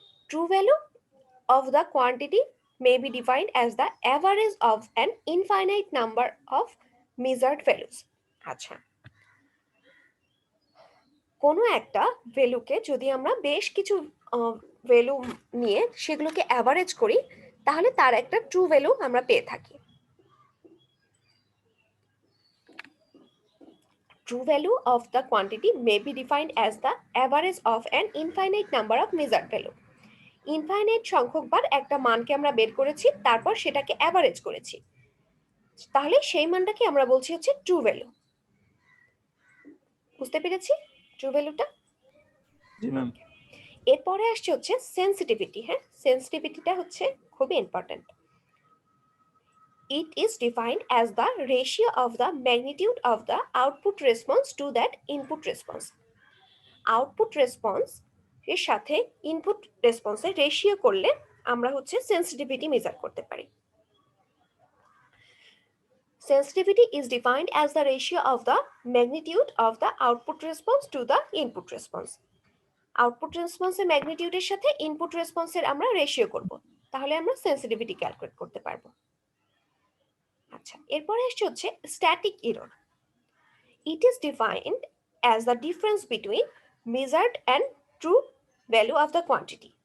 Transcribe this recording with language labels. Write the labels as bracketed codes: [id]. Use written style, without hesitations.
[en] True value of the quantity may be defined as the average of an infinite number of measured values. [bn] আচ্ছা, কোনো একটা ভ্যালুকে যদি আমরা বেশ কিছু ভ্যালু নিয়ে সেগুলোকে অ্যাভারেজ করি তাহলে তার একটা ট্রু ভ্যালু আমরা পেয়ে থাকি। [en] True value of the quantity may be defined as the average of an infinite number of measured value. [bn] Infinite সংখ্যক বার একটা মানকে আমরা বের করেছি, তারপর সেটাকে অ্যাভারেজ করেছি। তাহলে সেই মানটাকে আমরা বলছি হচ্ছে ট্রু ভ্যালু। বুঝতে পেরেছি ট্রু ভ্যালুটা? জি ম্যাম। এরপরে আসছে হচ্ছে সেন্সিটিভিটি। হ্যাঁ, সেন্সিটিভিটিটা হচ্ছে খুবই important. [en] It is defined as the ratio of the magnitude of the output response to that input response. [bn] Output response এর সাথে ইনপুট রেসপন্সের রেশিও করলে আমরা হচ্ছে সেন্সিটিভিটি মেজার করতে পারি। [en] Sensitivity is defined as the ratio of the magnitude of the output response to the input response. [bn] Output রেসপন্সের ম্যাগনিটিউডের সাথে input রেসপন্সের আমরা ratio করব, তাহলে আমরা সেন্সিটিভিটি ক্যালকুলেট করতে পারবো। আচ্ছা, এরপরে আসছে হচ্ছে static error. [en] It is defined as the difference between measured and true value of the quantity.